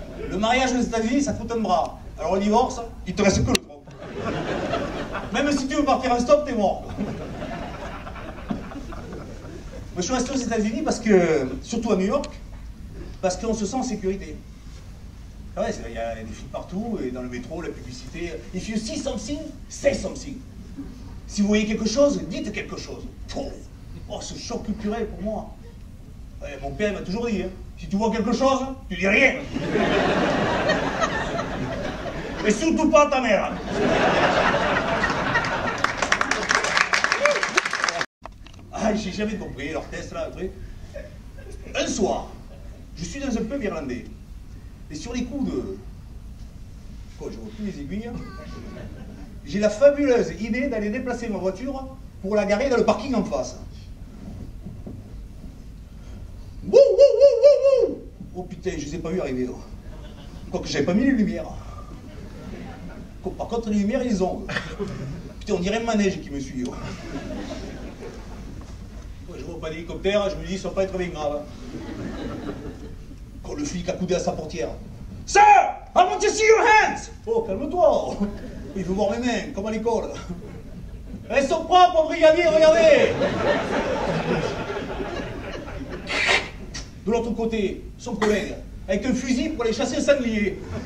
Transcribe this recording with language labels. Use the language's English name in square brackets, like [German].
[French] Le mariage aux États-Unis, ça te coûte un bras. Alors le divorce, il te reste que le tronc. Même si tu veux partir en stop, t'es mort. Moi, je suis resté aux États-Unis parce que, surtout à New York, parce qu'on se sent en sécurité. Ah ouais, il y a des films partout, et dans le métro, la publicité. [English] If you see something, say something. [French] Si vous voyez quelque chose, dites quelque chose. Oh, ce choc culturel pour moi. Ouais, mon père m'a toujours dit, hein, si tu vois quelque chose, tu dis rien. Et surtout pas à ta mère. Ah, j'ai jamais compris leur test là, après. Un soir, je suis dans un pub irlandais. Et sur les coups de... Quoi, je vois plus les aiguilles. J'ai la fabuleuse idée d'aller déplacer ma voiture pour la garer dans le parking en face. Wouh, wouh, wouh, wouh, wouh. Oh putain, je les ai pas vus arriver. Quoique j'avais pas mis les lumières. Par contre, les lumières, ils ont. Putain, on dirait un manège qui me suit. Je vois pas d'hélicoptère, je me dis, ça va pas être bien grave. Quand le flic a coudé à sa portière. [English] Sir, I want to see your hands. [French] Oh, calme-toi. Il veut voir mes mains, comme à l'école. Elles sont propres, brigadier, regardez. De l'autre côté, son collègue, avec un fusil pour aller chasser un sanglier.